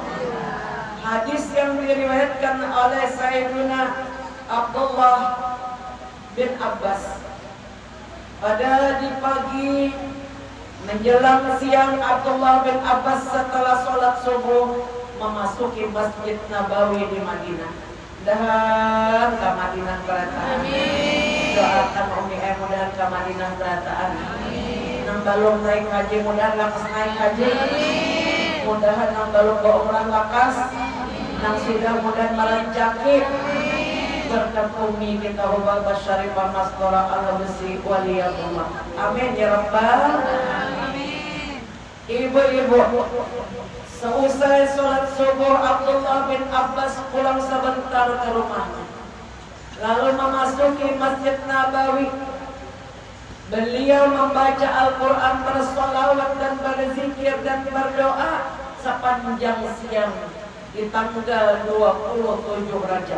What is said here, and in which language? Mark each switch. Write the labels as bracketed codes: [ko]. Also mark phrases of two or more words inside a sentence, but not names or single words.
[id] Hadis yang diriwayatkan oleh Sayyidina Abdullah bin Abbas, pada di pagi menjelang siang, Abdullah bin Abbas setelah sholat subuh memasuki Masjid Nabawi di Madinah. Dan ke Madinah berataan. Doakan Umi mudahan ke Madinah berataan. [bjn] Nang balong naik haji mudahan lakas naik haji. Mudahan nang balong ke umrah lakas. Nang sudah mudahan melanjaki. [id] Berkat Umi kita hubal basyarifah masdora al-habsi waliyatullah. [ar] آمين يا رب. [id] Ibu-ibu, seusai sholat subuh Abdullah bin Abbas pulang sebentar ke rumahnya, lalu memasuki Masjid Nabawi. Beliau membaca Al-Quran, bersolawat dan berzikir dan berdoa sepanjang siang di tanggal 27 Rajab.